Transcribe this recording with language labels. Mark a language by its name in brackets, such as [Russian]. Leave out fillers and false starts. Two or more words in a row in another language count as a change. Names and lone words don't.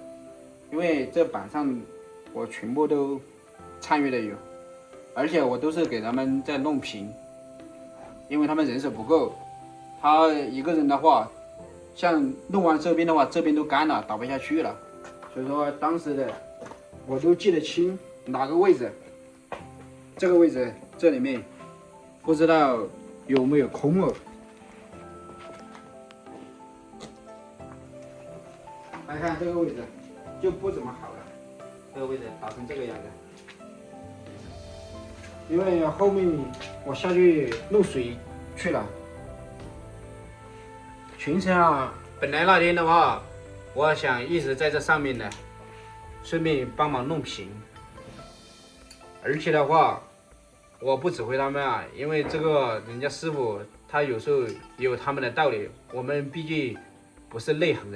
[Chinese] 因為這板上我全部都參與的有，而且我都是給他們在弄平，因為他們人手不夠，他一個人的話，像弄完這邊的話，這邊都乾了，打不下去了，所以說當時的我都記得清哪個位置，這個位置這裡面不知道有沒有空哦。來看這個位置就不怎麼好了，這個位置打成這個樣子，因為後面我下去弄水去了。全程啊，本來那天的話，我想一直在這上面的，順便幫忙弄平。而且的話，我不指揮他們啊，因為這個人家師傅他有時候也有他們的道理，我們畢竟不是內行人。